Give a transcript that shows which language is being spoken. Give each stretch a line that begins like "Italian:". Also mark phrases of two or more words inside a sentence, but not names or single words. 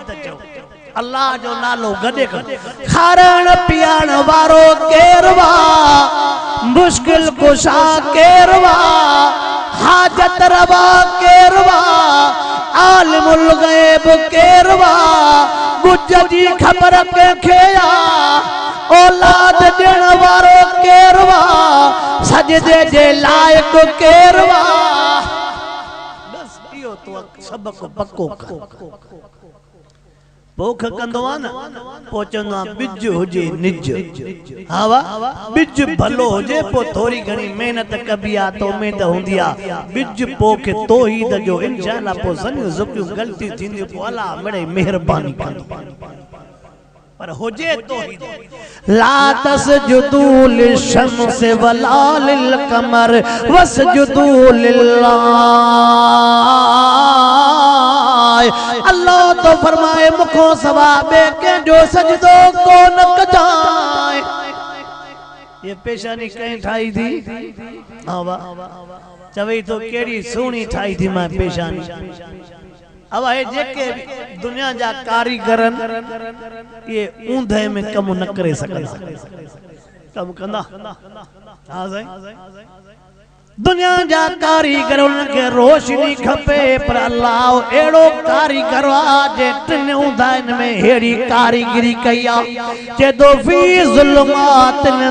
Sindhi: त चओ अल्लाह जो नालो गॾे कर खाराइण पीआरण वारो केरु मुश्किल कुशा केरु हाजत रवा केरु आलिमुल गैब केरु गुज जी ख़बर कंहिंखे औलाद ॾियण वारो केरु सजदे जे लाइक़ केरु बस इहो तो सबक पक्को पोख कंदो आ न पोचंदो आ बिज हुजे निज हावा बिज भलो हुजे पो थोड़ी घणी मेहनत कबी आ तो उम्मीद हुंदी आ बिज पोखे तौहीद जो इंशाअल्लाह पो सन जुकियूं गलती थींदी पो अल्लाह मिड़े मेहरबानी कंदो पर होजे तौहीद
Arabic: لا تسجدوا للشمس ولا للقمر واسجدوا
Sindhi: लिल्लाह अल्लाह तो फरमाए मुखो सवाबे के जो सजदो को न कजाए ये पेशानी कहीं ठाई थी आवा चवई तो केड़ी सोनी ठाई थी मैं पेशानी अब है जेके दुनिया जा कारीगरन ये ऊंधे में कम न करे सकदा कम कंदा हां साईं दुनिया जा कारीगर उनके रोशनी खपे पर अल्लाह एड़ो कारीगर जे टिन ऊंधन में हेड़ी कारीगरी कया जे दो
Arabic: في ظلمات